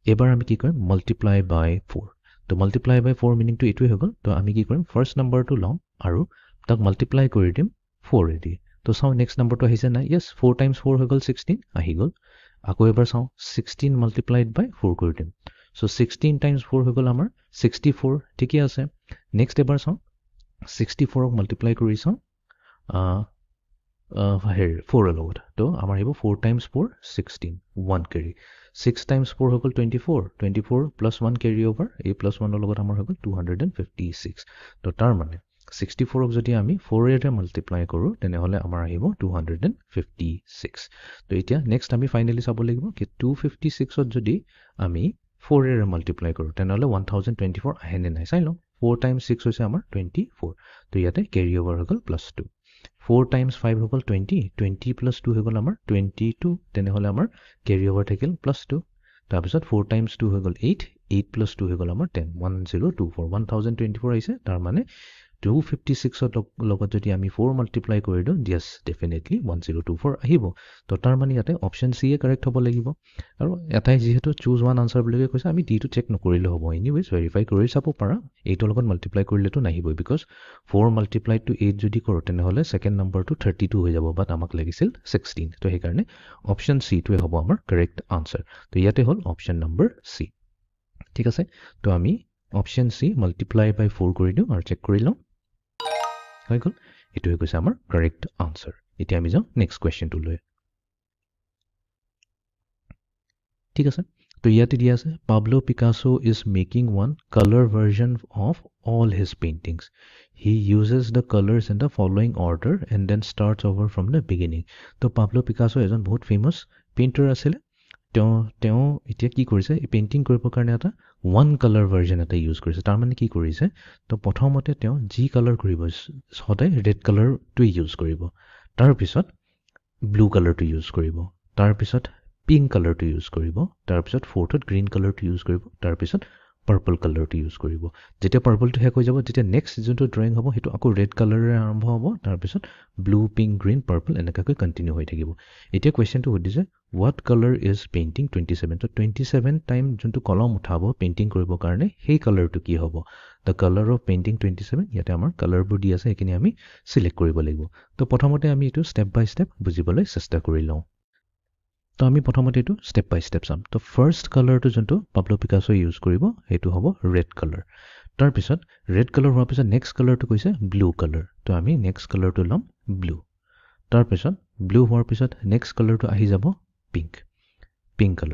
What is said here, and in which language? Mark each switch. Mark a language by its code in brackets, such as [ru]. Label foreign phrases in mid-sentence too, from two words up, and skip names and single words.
[as] এবাৰ আমি কি কৰিম [en] multiply by 4 [as] তো [en] multiply by 4 [as] মিনিংটো এইটোৱে হৈ গ'ল তো আমি কি কৰিম [en] first numberটো [as] ল'ম আৰু তাক মাল্টিপ্লাই কৰি দিম 4 এদি তো চাওঁ [en] next numberটো [as] আহিছে নাই য়েছ 4 টাইমছ 4 হৈ গ'ল 16 আহি গ'ল আকৌ এবাৰ চাওঁ 16 [en] multiplied by 4 [as] কৰি দিম [en] so 16 times 4 [as] হৈ গ'ল আমাৰ 64 ঠিকই আছে নেক্সট এবাৰ চাওঁ 64 ক মাল্টিপ্লাই কৰি চাওঁ here 4 লগত তো আমাৰ আহিব [en] 4 times 4 16 1 carry 6 times 4 [as] হৈ গ'ল 24 [en] plus 1 carry over [as] এই plus 1 লগত আমাৰ হৈ গ'ল 256 তো তাৰ মানে 64 ক যদি আমি 4 এৰে মাল্টিপ্লাই কৰো তেনেহলে আমাৰ আহিব 256 তো এতিয়া নেক্সট আমি ফাইনালি চাব লাগিব কি 256 ত যদি আমি 4 এৰে মাল্টিপ্লাই কৰো তেনেহলে 1024 আহে নে নাই চাই লওঁ [en] 4 times 6 [as] হৈছে আমাৰ 24 তো ইয়াতে [en] carry over [as] হৈ গ'ল +2 [en] 4 times 5 [as] হৈ গ'ল 20 [en] 20 plus 2 [as] হৈ গ'ল আমাৰ 22 তেনেহলে আমাৰ [en] carry over [as] থাকিল +2 তাৰপিছত [en] 4 times 2 [as] হৈ গ'ল 8 [en] 8 plus 2 [as] হৈ গ'ল আমাৰ 10 1024 1024 আহিছে তাৰ মানে 256 লগত যদি আমি 4 মাল্টিপ্লাই কৰি দিওঁ [en] yes definitely 1024 [as] আহিব তো তাৰ মানে ইয়াতে [en] option C [as] এ কাৰেক্ট হ'ব লাগিব আৰু এটাই যেহেতু [en] choose one answer [as] বুলি কৈছে আমি ডি টো চেক নকৰিলে হ'ব [en] anyways verify [as] কৰি চাব পাৰা এইটোৰ লগত মাল্টিপ্লাই কৰিলেতো নাহিবই [en] because 4 multiplied to 8 [as] যদি কৰোঁ তেনেহলে [en] second numberটো [as] 32 হৈ যাব বাট আমাক লাগিছিল 16 তো সেইকাৰণে [en] option C [as] টোৱে হ'ব আমাৰ [en] correct answer [as] তো ইয়াতে হ'ল [en] option number C [as] ঠিক আছে তো আমি [en] option C multiply by 4 [as] কৰি দিওঁ আৰু চেক কৰি লওঁ হৈ গ'ল এটো হৈ গৈছে আমাৰ [en] correct answer [as] এতিয়া আমি যাওঁ [en] next questionটো [as] লৈ ঠিক আছে তো ইয়াতে দিয়া আছে [en] Pablo Picasso is making one color version of all his paintings he uses the colors in the following order and then starts over from the beginning [as] তো Pablo Picasso এজন বহুত [en] famous painter [as] আছিল তেওঁ এতিয়া কি কৰিছে এই পেইন্টিং কৰিবৰ কাৰণে এটা [en] one color version [as] এটা ইউজ কৰিছে তাৰ মানে কি কৰিছে তো প্ৰথমতে তেওঁ জি কালাৰ কৰিব সদায় [en] red colorটো [as] ইউজ কৰিব তাৰ পিছত [en] blue colorটো [as] ইউজ কৰিব তাৰ পিছত পিংক কালাৰটো ইউজ কৰিব তাৰ পিছত ফোৰ্থত [en] green colorটো [as] ইউজ কৰিব তাৰ পিছত [en] purple colorটো [as] ইউজ কৰিব যেতিয়া পাৰ্পলটো শেষ হৈ যাব যেতিয়া নেক্সট যোনটো ড্ৰয়িং হ'ব সেইটো আকৌ [en] red colorৰে [as] আৰম্ভ হ'ব তাৰ পিছত [en] blue pink green purple [as] এনেকৈ কন্টিনিউ হৈ থাকিব এতিয়া কোৱেশ্চনটো সুধিছে [en] what color is painting 27 [as] তো 27 টাইম যোনটো কলম উঠাব পেইন্টিং কৰিবৰ কাৰণে সেই কালাৰটো কি হ'ব [en] the color of painting 27 [as] ইয়াতে আমাৰ কালাৰবোৰ দি আছে এখিনি আমি সিলেক্ট কৰিব লাগিব তো প্ৰথমতে আমি এটো [en] step by step [as] বুজিবলৈ চেষ্টা কৰি লওঁ তো আমি প্ৰথমতে এটো [en] step by step [as] চাম তো [en] first colorটো [as] যোনটো Pablo Picasso ইউজ কৰিব হেতু হ'ব [en] red color [as] তাৰ পিছত [en] red color [as] হোৱাৰ পিছত [en] next colorটো [as] কৈছে [en] blue color [as] তো আমি [en] next colorটো [as] লম ব্লু তাৰ পিছত ব্লু হোৱাৰ পিছত [en] next colorটো [as] আহি যাব [en] pink color